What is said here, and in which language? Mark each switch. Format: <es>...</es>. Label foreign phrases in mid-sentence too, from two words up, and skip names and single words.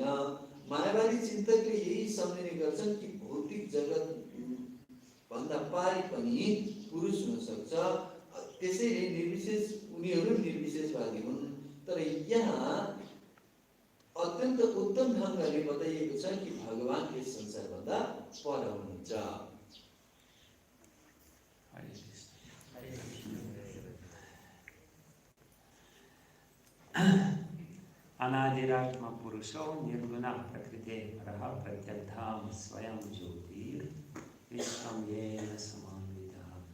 <ne>मायावादी चिन्तकले यही सम्झिने गर्छन् कि भौतिक जगत भन्दा पारी पनि पुरुष हुन सक्छ, त्यसैले निर्विशेष उनीहरू निर्विशेषवादी हुन्। तर यहाँ अत्यन्त उत्तम ढङ्गले बताइएको छ कि भगवान यस संसारभन्दा पर हुनुहुन्छ।</ne> <sa>अनादिरात्मा पुरुषो निर्गुण प्रकृते परः प्रत्यग्धाम स्वयं ज्योतिर् विश्वं येन समान्वितः।</sa>